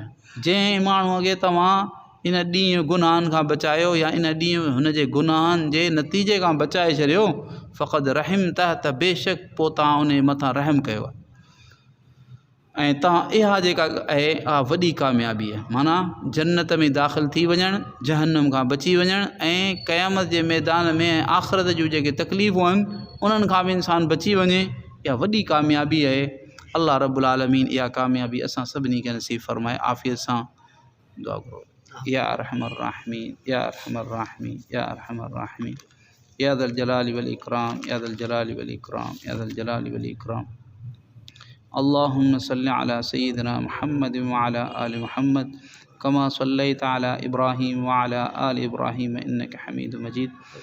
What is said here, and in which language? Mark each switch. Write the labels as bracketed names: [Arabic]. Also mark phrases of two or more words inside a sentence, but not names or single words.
[Sindhi] जंहिं माण्हूअ खे तव्हां इन ॾींहुं गुनाहनि खां बचायो या इन ॾींहुं हुनजे गुनाहनि जे नतीजे खां बचाए छॾियो, फ़क़द रहिम त बेशक पोइ तव्हां उन मथां रहम कयो आहे ऐं तव्हां इहा जेका आहे इहा वॾी कामयाबी आहे, माना जन्नत में दाख़िल थी वञणु, जहन्नम खां बची वञणु ऐं क़यामत जे मैदान में आख़िरत जूं जेके तकलीफ़ूं आहिनि उन्हनि खां बि इंसानु बची वञे, इहा वॾी कामयाबी आहे। [Arabic] الله رب العالمين [Sindhi] इहा कामयाबी असां सभिनी खे नसीब फ़रमाए। आफ़ियत सां दुआ करो। [Arabic] يا أرحم الراحمين، يا أرحم الراحمين، يا أرحم الراحمين، يا ذا الجلال والإكرام، يا ذا الجلال والإكرام، يا ذا الجلال والإكرام. اللهم صل على سيدنا محمد وعلى آل محمد كما صليت على إبراهيم وعلى آل إبراهيم إنك حميد مجيد.